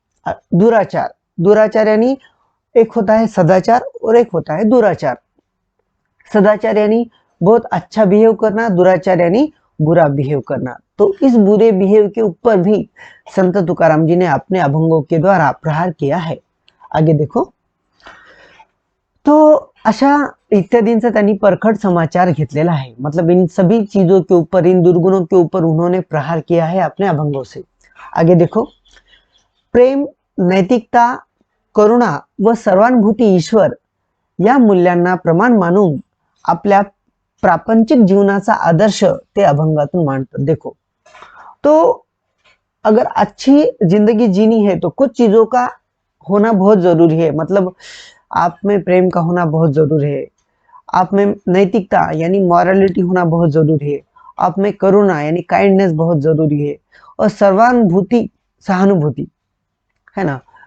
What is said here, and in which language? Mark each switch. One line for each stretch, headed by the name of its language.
Hindi: दुराचार, दुराचार यानी एक होता है सदाचार और एक होता है दुराचार। सदाचार यानी बहुत अच्छा बिहेव करना, दुराचार यानी बुरा बिहेव करना। तो इस बुरे बिहेव के ऊपर भी संत तुकाराम जी ने अपने अभंगों के द्वारा प्रहार किया है।
Marathi: आगे देखो, तो अशा इत्यादींचा त्यांनी परखड समाचार घेतलेला आहे।
Hindi: मतलब इन सभी चीजों के ऊपर, इन दुर्गुणों के ऊपर उन्होंने प्रहार किया है अपने अभंगों से।
Marathi: आगे देखो, प्रेम, नैतिकता, करुणा व सर्वानुभूती ईश्वर या मूल्यांना प्रमाण मानून आपल्या प्रापंचिक जीवनाचा आदर्श ते अभंगातून मांडतात।
Hindi: देखो, तो अगर अच्छी जिंदगी जीनी है तो कुछ चीजों का होना बहुत जरूरी है। मतलब आप में प्रेम का होना बहुत जरूरी है, आप में नैतिकता यानी मॉरलिटी होना बहुत जरूरी है, आप में करुणा यानी काइंडनेस बहुत जरूरी है, और सर्वानुभूति, सहानुभूति, है ना।